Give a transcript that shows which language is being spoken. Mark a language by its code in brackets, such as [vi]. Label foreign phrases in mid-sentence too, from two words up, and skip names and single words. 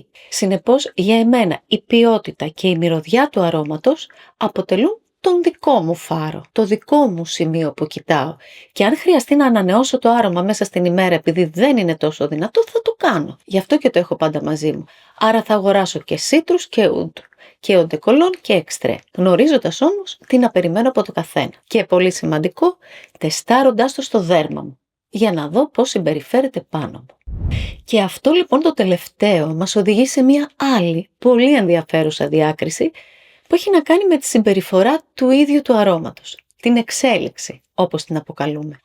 [el] Συνεπώς για εμένα η ποιότητα και η μυρωδιά του αρώματος αποτελούν τον δικό μου φάρο, το δικό μου σημείο που κοιτάω. Και αν χρειαστεί να ανανεώσω το άρωμα μέσα στην ημέρα επειδή δεν είναι τόσο δυνατό, θα το κάνω. Γι' αυτό και το έχω πάντα μαζί μου. Άρα θα αγοράσω και citrus και oud, και [fr] eau de cologne [el] και extrait, γνωρίζοντας όμως τι να περιμένω από το καθένα. Και πολύ σημαντικό, τεστάροντας το στο δέρμα μου, για να δω πώς συμπεριφέρεται πάνω μου. Και αυτό λοιπόν το τελευταίο μας οδηγεί σε μια άλλη, πολύ ενδιαφέρουσα διάκριση, που έχει να κάνει με τη συμπεριφορά του ίδιου του αρώματος, την εξέλιξη, όπως την αποκαλούμε.